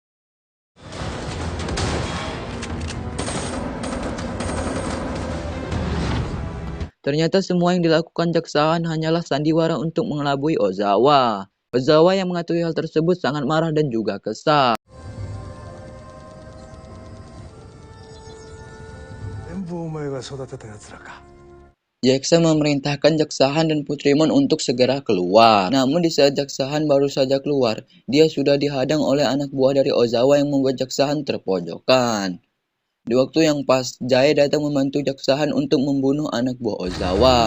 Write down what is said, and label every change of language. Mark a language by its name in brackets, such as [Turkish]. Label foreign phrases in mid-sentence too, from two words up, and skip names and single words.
[Indonesian] Ternyata semua yang dilakukan Jaksahan hanyalah sandiwara untuk mengelabui Ozawa. Ozawa yang mengetahui hal tersebut sangat marah dan juga kesal. [Japanese] 全部お前が育てた奴らか。 [Indonesian] Jaksa memerintahkan Jaksahan dan Putrimon untuk segera keluar. Namun di saat Jaksahan baru saja keluar, dia sudah dihadang oleh anak buah dari Ozawa yang membuat Jaksahan terpojokkan. Di waktu yang pas, Jae datang membantu Jaksahan untuk membunuh anak buah Ozawa.